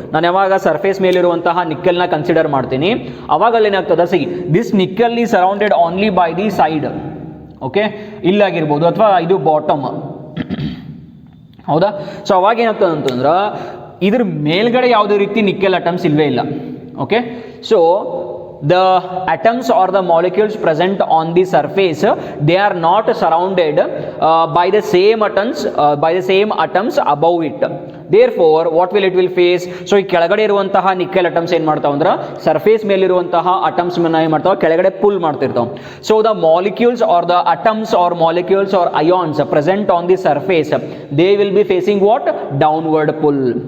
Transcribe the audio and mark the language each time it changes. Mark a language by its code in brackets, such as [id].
[kn] ನಾನು ಯಾವಾಗ surface ಮೇಲಿರುವಂತಹ ನಿಕ್ಕೆಲ್ನ consider ಮಾಡ್ತೀನಿ, ಅವಾಗ ಅಲ್ಲಿ ಏನಾಗ್ತದೆ, [en] See this nickel ಈ surrounded only by the side. [kn] Okay, ಇಲ್ಲಾಗಿರ್ಬೋದು ಅಥವಾ ಇದು ಬಾಟಮ್, ಹೌದಾ? ಸೊ ಅವಾಗ ಏನಾಗ್ತದೆ ಅಂತಂದ್ರೆ ಇದ್ರ ಮೇಲ್ಗಡೆ ಯಾವುದೇ ರೀತಿ ನಿಕ್ಕೆಲ್ ಅಟಮ್ಸ್ ಇಲ್ವೇ ಇಲ್ಲ. Okay. [en] So the atoms or the molecules present on the surface, they are not surrounded by the same atoms above it. Therefore what will it will face, [kn] so ಈ ಕೆಳಗಡೆ ಇರುವಂತಹ ನಿಕ್ಕೆಲ್ ಅಟಮ್ಸ್ ಏನು ಮಾಡ್ತಾವ ಅಂದ್ರೆ surface ಮೇಲಿರುವಂತಹ atoms ಏನು ಮಾಡ್ತಾವ, ಕೆಳಗಡೆ full ಮಾಡ್ತಿರ್ತಾವ. [en] So the molecules or the atoms or molecules or ions present on the surface, they will be facing what, downward pull.